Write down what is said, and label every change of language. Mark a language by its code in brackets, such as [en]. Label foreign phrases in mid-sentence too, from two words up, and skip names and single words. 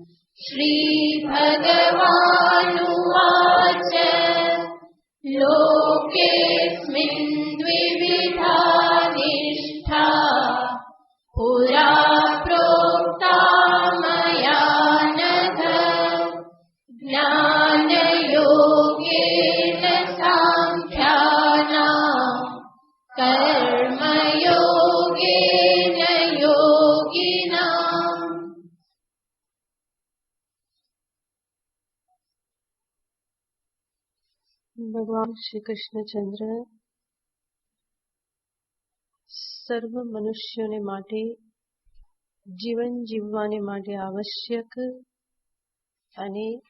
[sa] श्रीभगवानुवाच लोकेऽस्मिन् द्विविधा निष्ठा पुरा प्रोक्ता मया नघ। ज्ञानयोगेन साङ्ख्यानां कर्मयोगेन योगिनाम्। [gu] ભગવાન શ્રી કૃષ્ણચંદ્ર સર્વ મનુષ્યોને માટે જીવન જીવવાને માટે આવશ્યક અને